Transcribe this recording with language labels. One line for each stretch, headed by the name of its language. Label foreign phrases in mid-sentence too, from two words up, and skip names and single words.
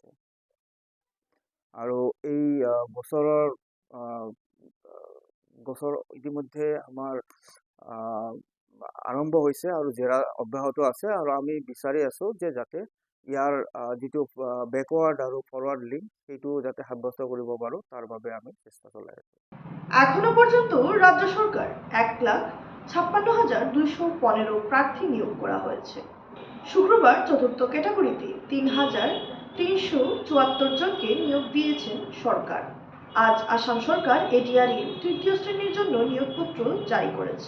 Assamese: আৰু এই গোচৰ ইতিমধ্যে আমাৰ আৰম্ভ হৈছে আৰু জেৰা অব্যাহত আছে আৰু আমি বিচাৰি আছো যে যাতে ইয়াৰ যিটো বেকৱাৰ্ড আৰু
English: forward link
Assamese: সেইটো যাতে সাব্যস্ত কৰিব পাৰো, তাৰ বাবে আমি চেষ্টা চলাই আছো।
Bangla: এখনো পর্যন্ত রাজ্য সরকার 1,56,215 প্রার্থী নিয়োগ করা হয়েছে। শুক্রবার চতুর্থ ক্যাটাগরিতে 3,374 জনকে নিয়োগ দিয়েছেন সরকার। আজ আসাম সরকার এডিআর এর তৃতীয় শ্রেণীর জন্য নিয়োগপত্র জারি করেছে।